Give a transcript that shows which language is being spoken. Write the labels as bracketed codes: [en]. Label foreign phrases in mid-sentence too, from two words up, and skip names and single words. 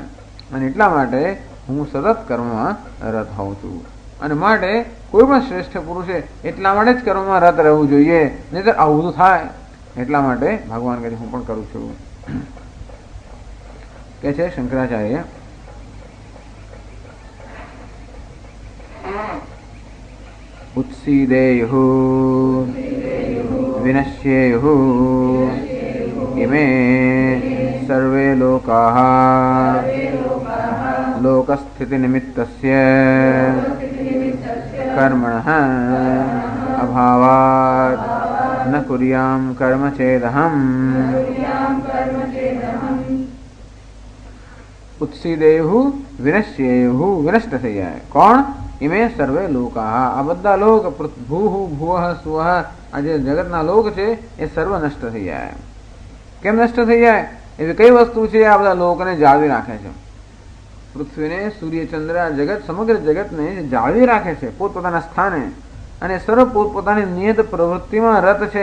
[gu] અને એટલા માટે હું સતત કર્મમાં રત હોઉં છું. અને માટે કોઈ પણ શ્રેષ્ઠ પુરુષે એટલા માટે જ કર્મમાં રત રહેવું જોઈએ, નહીંતર આવું તો થાય. એટલા માટે ભગવાન કહે હું પણ કરું છું. કે છે શંકરાચાર્ય, [sa] उत्सीदेयुः विनश्येयुः इमे सर्वे लोकाः लोकस्थितिनिमित्तस्य कर्मणः अभावात् न कुर्याम कर्म चेदहम. उत्सीदेयुः विनश्येयुः, [gu] विनष्ट થઈ જાય કોણ? [sa] इमे सर्वे लोकाः, [gu] આ બધા લોક, [sa] ભૂઃ ભુવઃ સુવઃ, [gu] આ જે જગતના લોક છે એ સર્વ નષ્ટ થઈ જાય. કેમ નષ્ટ થઈ જાય? એવી કઈ વસ્તુ છે આ બધા લોકને જાળવી રાખે છે? પૃથ્વીને, સૂર્ય, ચંદ્ર, આ જગત, સમગ્ર જગતને જાળવી રાખે છે પોતપોતાના સ્થાને, અને સર્વ પોતપોતાની નિયત પ્રવૃત્તિમાં રત છે.